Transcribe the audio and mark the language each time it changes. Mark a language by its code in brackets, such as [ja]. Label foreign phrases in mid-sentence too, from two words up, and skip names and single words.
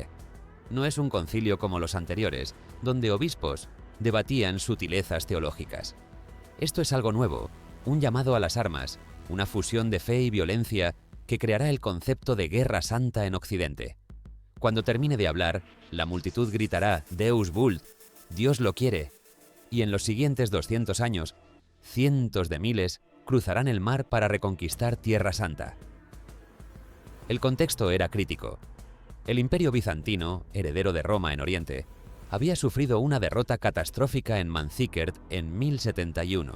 [es] No es un concilio como los anteriores, donde obispos debatían sutilezas teológicas. Esto es algo nuevo, un llamado a las armas, una fusión de fe y violencia que creará el concepto de guerra santa en Occidente. Cuando termine de hablar, la multitud gritará [la] Deus vult, [es] Dios lo quiere, y en los siguientes 200 años, cientos de miles cruzarán el mar para reconquistar Tierra Santa. El contexto era crítico. El Imperio bizantino, heredero de Roma en Oriente, había sufrido una derrota catastrófica en Manzikert en 1071.